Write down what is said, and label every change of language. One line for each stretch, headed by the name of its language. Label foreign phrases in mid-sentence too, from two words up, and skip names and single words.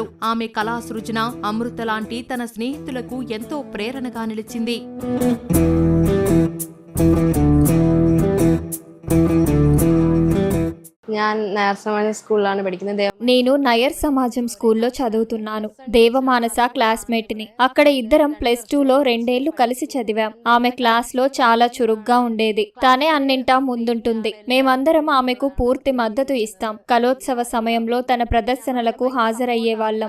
Telugu: ఆమె కళా సృజన అమృత లాంటి తన స్నేహితులకు ఎంతో ప్రేరణగా నిలిచింది.
Malayalam: ഞാൻ നയർ സമാജം സ്കൂളിലാണ് പഠിക്കുന്നത്.
Telugu: నేను నయర్ సమాజం స్కూల్లో చదువుతున్నాను. దేవమానస క్లాస్మేట్ని. అక్కడ ఇద్దరం +2లో 2 ఏళ్లు కలిసి చదివాం. ఆమె క్లాస్లో చాలా చురుగ్గా ఉండేది. తనే అన్నింటా ముందుంటుంది. మేమందరం ఆమెకు పూర్తి మద్దతు ఇస్తాం. కలోత్సవ సమయంలో తన ప్రదర్శనలకు హాజరయ్యే వాళ్ళం.